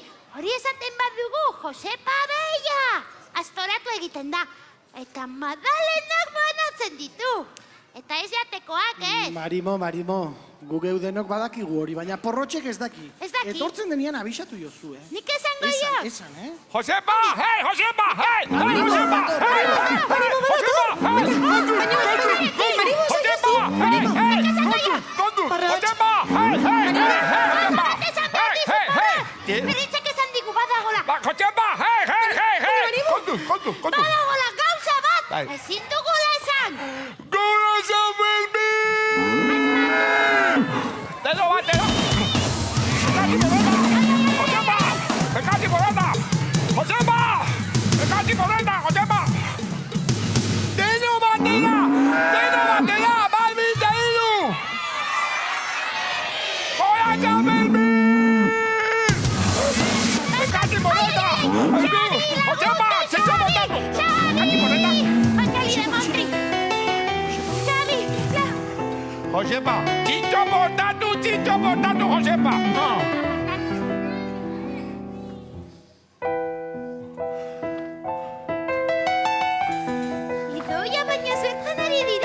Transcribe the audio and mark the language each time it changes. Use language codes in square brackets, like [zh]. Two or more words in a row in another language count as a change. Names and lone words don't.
[eu] Hori esaten bat dugu, Josepa Beia! Astoratu egiten da. Eta madalenak banatzen ditu. Eta ez jatekoak, ez? Marimo, gu geudenok badakigu hori, baina porrotxek ez daki. Ez daki? Etortzen denian abisatu jozu, Nik esango jo. Esan, Josepa! Hei, Josepa! Hei, Josepa! Hei! Josepa! Hei! Josepa! Hei! Kondu! Josepa! Hei! Hei! Piritzek esan digu badagola. Josepa! Hei! Kondu! Badagola gauza bat! Bai. Ezin dugula esan! Gora San Fermin! Deno bat, deno! Ekatzi borreta! Josepa! Ekatzi borreta, Josepa! Deno batera! Balbita hiru! Gora San Fermin! Ekatzi borreta! Josepa! Zentzu botatu! Ekatzi borreta! Kontxoli de Montri! Xabi! Josepa! Txintxo botatu, Josepa! Idoia baina zertan ari dira!